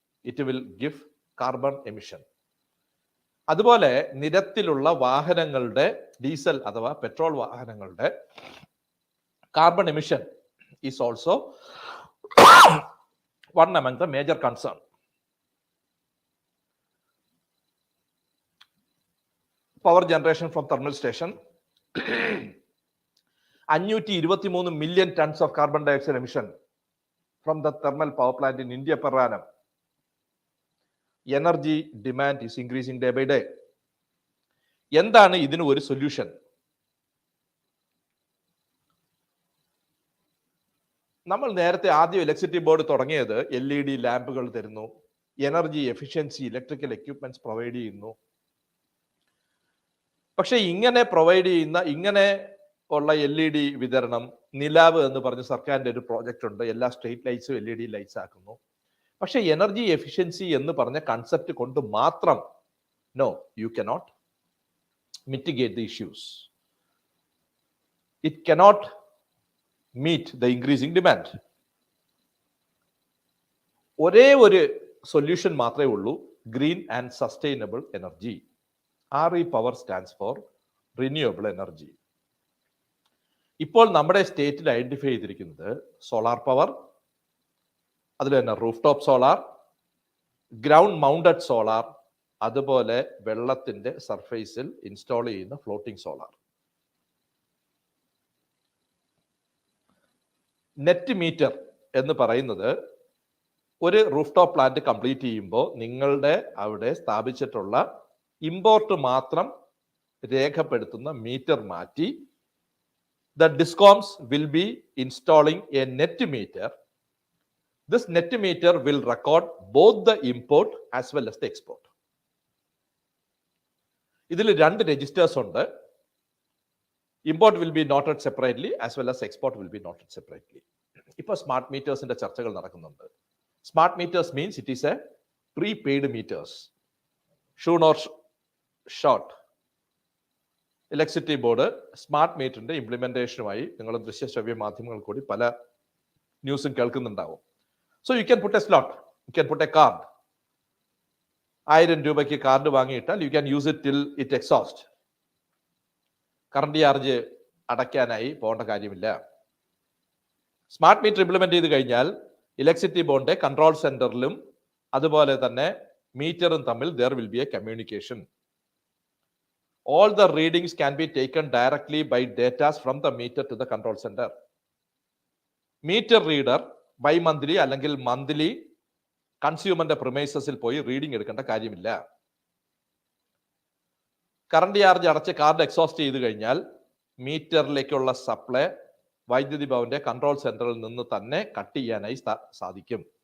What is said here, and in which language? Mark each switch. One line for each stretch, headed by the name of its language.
English: It will give carbon emission.
Malayalam: അതുപോലെ നിരത്തിലുള്ള വാഹനങ്ങളുടെ diesel അഥവാ പെട്രോൾ വാഹനങ്ങളുടെ carbon emission
English: Is also one among the major concern. Power generation from thermal station 523 million tons of carbon dioxide emission from the thermal power plant in India per annum. Energy demand is increasing day by day.
Malayalam: എന്താണ് ഇതിന് ഒരു solution? നമ്മൾ നേരത്തെ ആദ്യം electricity board തുടങ്ങിയത് LED ലാമ്പുകൾ തരുന്നു, energy efficiency electrical equipments provide ചെയ്യുന്നു. പക്ഷെ ഇങ്ങനെ പ്രൊവൈഡ് ചെയ്യുന്ന ഇങ്ങനെ ഉള്ള LED വിതരണം, നിലാവ് എന്ന് പറഞ്ഞ സർക്കാരിന്റെ ഒരു പ്രോജക്റ്റ് ഉണ്ട്, എല്ലാ സ്ട്രീറ്റ് ലൈറ്റ്സും LED ലൈറ്റ്സ് ആക്കുന്നു. പക്ഷെ എനർജി എഫിഷ്യൻസി എന്ന് പറഞ്ഞ കൺസെപ്റ്റ് കൊണ്ട് മാത്രം
English: No, you cannot mitigate the issues. It cannot meet the increasing demand.
Malayalam: ഒരേ ഒരു സൊല്യൂഷൻ മാത്രമേ ഉള്ളൂ, green and sustainable energy.
English: RE power stands for renewable energy.
Malayalam: ഇപ്പോൾ നമ്മുടെ സ്റ്റേറ്റിൽ ഐഡന്റിഫൈ ചെയ്തിരിക്കുന്നത് സോളാർ പവർ, അതിൽ തന്നെ roof top solar, ground mounted solar, അതുപോലെ വെള്ളത്തിന്റെ സർഫേസിൽ ഇൻസ്റ്റാൾ ചെയ്യുന്ന ഫ്ലോട്ടിംഗ് സോളാർ. നെറ്റ് മീറ്റർ എന്ന് പറയുന്നത് ഒരു റൂഫ് ടോപ്പ് പ്ലാന്റ് കംപ്ലീറ്റ് ചെയ്യുമ്പോൾ നിങ്ങളുടെ അവിടെ സ്ഥാപിച്ചിട്ടുള്ള ഇമ്പോർട്ട് മാത്രം രേഖപ്പെടുത്തുന്ന മീറ്റർ മാറ്റി
English: the discoms will be installing a net meter. This net meter will record both the import as well as the export.
Malayalam: ഇതിൽ 2 രജിസ്റ്റേഴ്സ് ഉണ്ട്.
English: Import will be noted separately as well as export will be noted separately.
Malayalam: ഇപ്പോൾ smart മീറ്റേഴ്സിന്റെ ചർച്ചകൾ നടക്കുന്നുണ്ട്.
English: Smart meters means it is a prepaid meters.
Malayalam: ഷൂൺ or short electricity board smart മീറ്ററിന്റെ ഇംപ്ലിമെന്റേഷനുമായി നിങ്ങൾ ദൃശ്യശ്രവ്യ മാധ്യമങ്ങൾ കൂടി പല ന്യൂസും കേൾക്കുന്നുണ്ടാവും.
English: So you can put a slot, you can put a card.
Malayalam: 1000 രൂപയ്ക്ക് card വാങ്ങിയിട്ടാൽ
English: You can use it till it exhaust.
Malayalam: Current charge അടയ്ക്കാനായി പോകേണ്ട കാര്യമില്ല. Smart metre implement ചെയ്ത് കഴിഞ്ഞാൽ ഇലക്ട്രിസിറ്റി ബോർഡിന്റെ കൺട്രോൾ സെന്ററിലും അതുപോലെ തന്നെ മീറ്ററും തമ്മിൽ
English: there will be a communication. All the readings can be taken directly by data from the meter to the control center.
Malayalam: Meter reader bi-monthly അല്ലെങ്കിൽ മന്ത്ലി കൺസ്യൂമറിന്റെ പ്രിമൈസസിൽ പോയി റീഡിംഗ് എടുക്കേണ്ട കാര്യമില്ല. കറണ്ട് ചാർജ് അടച്ച് കാർഡ് എക്സോസ്റ്റ് ചെയ്ത് കഴിഞ്ഞാൽ മീറ്ററിലേക്കുള്ള സപ്ലൈ വൈദ്യുതി ഭവന്റെ control സെന്ററിൽ നിന്ന് തന്നെ കട്ട് ചെയ്യാനായി സാധിക്കും.